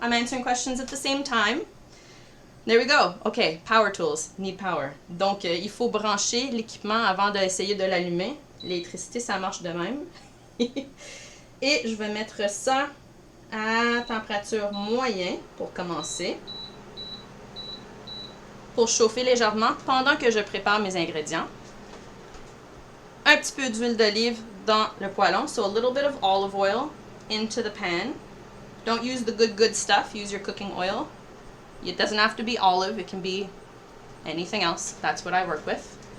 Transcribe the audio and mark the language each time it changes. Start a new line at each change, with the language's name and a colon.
English: I'm answering questions at the same time. There we go. Okay, power tools need power.
French: Donc, il faut brancher l'équipement avant d'essayer de l'allumer. L'électricité, ça marche de même. Et je vais mettre ça à température moyenne pour commencer. Pour chauffer légèrement pendant que je prépare mes ingrédients. Un petit peu d'huile d'olive dans le poêlon.
English: So a little bit of olive oil into the pan. Don't use the good stuff. Use your cooking oil. It doesn't have to be olive. It can be anything else. That's what I work with.